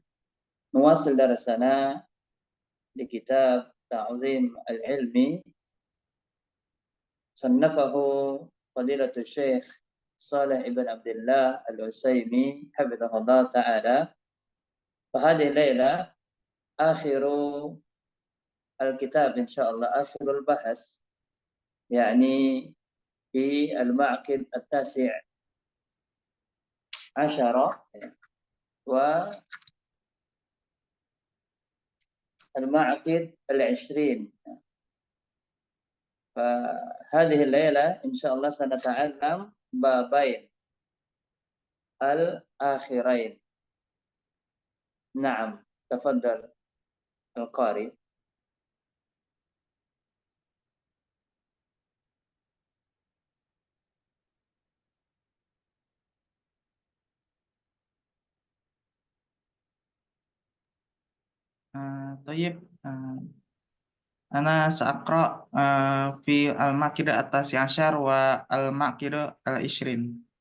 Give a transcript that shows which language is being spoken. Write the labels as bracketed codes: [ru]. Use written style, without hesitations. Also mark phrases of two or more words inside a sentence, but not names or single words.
[ar] نواصل درسنا [id] di kitab [ar] تعظيم العلم صنفه فضيلة الشيخ صالح بن عبد الله العصيمي حفظه الله تعالى. فهذه الليلة آخر الكتاب إن شاء الله آخر البحث يعني في المعقد التاسع عشر والمعقد العشرين. فهذه الليلة إن شاء الله سنتعلم بابين الآخرين. نعم، تفضل القارئ. طيب أنا سأقرأ في المائدة التاسع عشر والمائدة العشرين.